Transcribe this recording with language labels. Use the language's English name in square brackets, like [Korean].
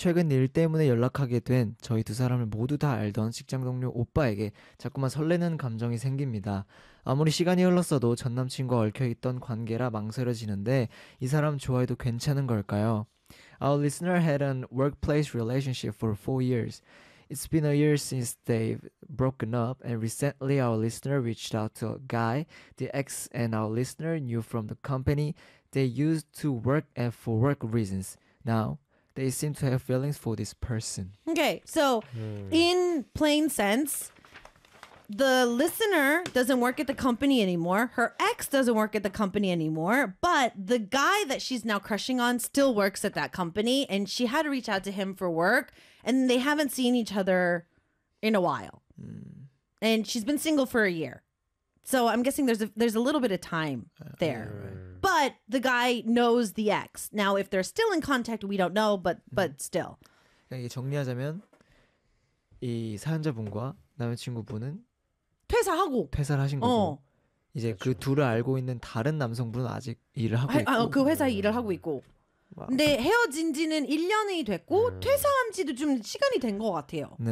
[Korean] 최근 일 때문에 연락하게 된 저희 두 사람을 모두 다 알던 직장 동료 오빠에게 자꾸만 설레는 감정이 생깁니다. 아무리 시간이 흘렀어도 전 남친과 얽혀있던 관계라 망설여지는데 이 사람 좋아해도 괜찮은 걸까요? [English] Our listener had an workplace relationship for 4 years. It's been a year since they've broken up, and recently our listener reached out to a guy, the ex, and our listener knew from the company they used to work at for work reasons. Now, they seem to have feelings for this person. Okay, so in plain sense, the listener doesn't work at the company anymore. Her ex doesn't work at the company anymore, but the guy that she's now crushing on still works at that company, and she had to reach out to him for work, and they haven't seen each other in a while. And she's been single for a year. So I'm guessing there's a little bit of time there. But the guy knows the ex. Now, if they're still in contact, we don't know, but still. [Korean] 이게 정리하자면 이 사연자분과 남자친구분은 퇴사하고, 퇴사를 하신 거고 이제 그 그렇죠. 둘을 알고 있는 다른 남성분은 아직 일을 하고 그 있고 회사 일을 하고 있고. 근데 헤어진 지는 1년이 됐고, 퇴사한 지도 좀 시간이 된것 같아요.